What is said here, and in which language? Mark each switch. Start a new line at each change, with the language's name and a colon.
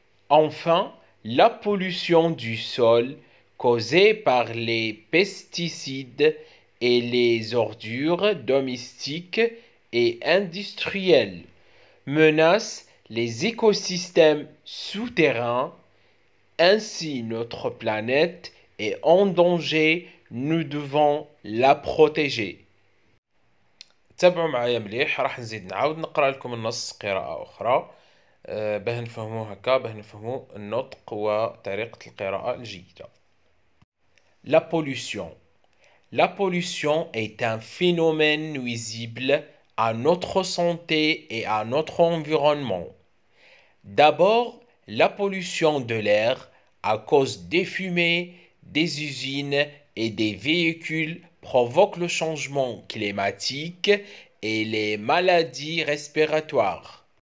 French: Enfin, la pollution du sol causée par les pesticides et les ordures domestiques et industrielles menace les écosystèmes souterrains. Ainsi, notre planète est en danger. Nous devons la protéger.
Arabic: تابعوا معايا مليح، راح نزيد نعاود نقرأ لكم النص قراءة أخرى باه نفهمو هكا، باه نفهمو النطق وطريقة القراءة الجيدة.
French: La pollution. La pollution est un phénomène nuisible à notre santé et à notre environnement. D'abord, la pollution de l'air à cause des fumées, des usines et des véhicules provoque le changement climatique et les maladies respiratoires.